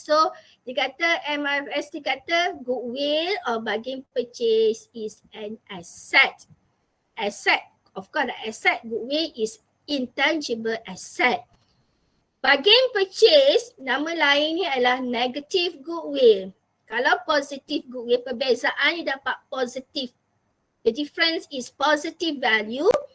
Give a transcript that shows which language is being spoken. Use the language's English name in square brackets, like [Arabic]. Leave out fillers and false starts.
[Malay] So dia kata MFRS dia kata [English] goodwill or bargain purchase is an asset. Asset, of course the asset goodwill is intangible asset. [Malay] Bargain purchase nama lain ni adalah negative goodwill. Kalau positive goodwill, perbezaan dia dapat positif. [English] The difference is positive value.